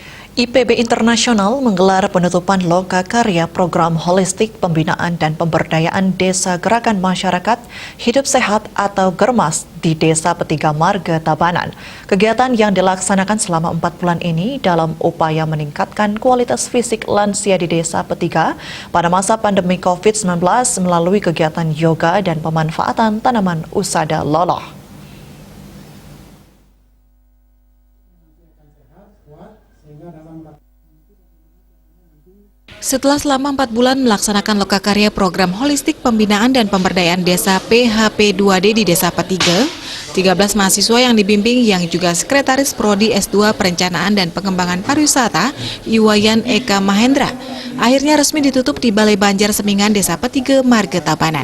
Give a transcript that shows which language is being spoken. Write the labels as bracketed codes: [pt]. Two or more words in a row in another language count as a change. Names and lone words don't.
[id] IPB Internasional menggelar penutupan lokakarya program holistik pembinaan dan pemberdayaan desa gerakan masyarakat hidup sehat atau GERMAS di Desa Petiga Marga Tabanan. Kegiatan yang dilaksanakan selama 4 bulan ini dalam upaya meningkatkan kualitas fisik lansia di Desa Petiga pada masa pandemi COVID-19 melalui kegiatan yoga dan pemanfaatan tanaman usada loloh. Setelah selama 4 bulan melaksanakan lokakarya program holistik pembinaan dan pemberdayaan desa PHP2D di Desa Petiga, 13 mahasiswa yang dibimbing yang juga Sekretaris Prodi S2 Perencanaan dan Pengembangan Pariwisata, Iwayan Eka Mahendra, akhirnya resmi ditutup di Balai Banjar Semingan Desa Petiga Marga Tabanan.